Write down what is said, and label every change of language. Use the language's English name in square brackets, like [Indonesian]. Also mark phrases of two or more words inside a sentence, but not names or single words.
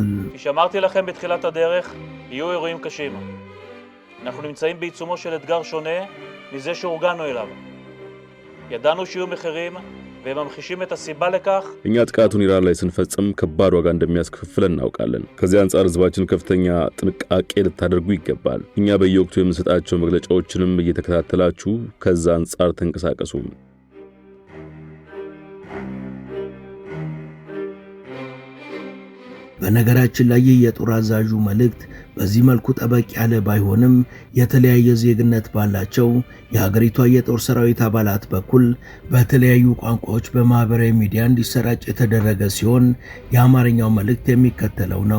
[Hebrew] אמרתי לכם בתחילת הדרך יהיו אירועים קשים. אנחנו נמצאים בעיצומו של אתגר שונה מזה שהורגלנו אליו. ידענו שיהיו מחירים וממחישים את הסיבה לכך. [Amharic] እኛ ጥቃቱን ኢራን ላይ ስንፈጽም ከባድ ዋጋ እንደሚያስከፍለን እናውቃለን። ከዚህ አንጻር ህዝባችን ከፍተኛ ጥንቃቄ ልታደርጉ ይገባል። እኛ በየወቅቱ የምንሰጣቸው መግለጫዎችንም እየተከታተላችሁ ከዛ አንጻር ተንቀሳቀሱ። በነገራችን ላይ የጦር አዛዡ መልእክት በዚህ መልኩ ጠበቅ ያለ ባይሆንም የተለያየ ዜግነት ባላቸው የሀገሪቷ የጦር ሰራዊት አባላት በኩል በተለያዩ ቋንቋዎች በማህበራዊ ሚዲያ እንዲሰራጭ የተደረገ ሲሆን የአማርኛው መልእክት የሚከተለው ነው።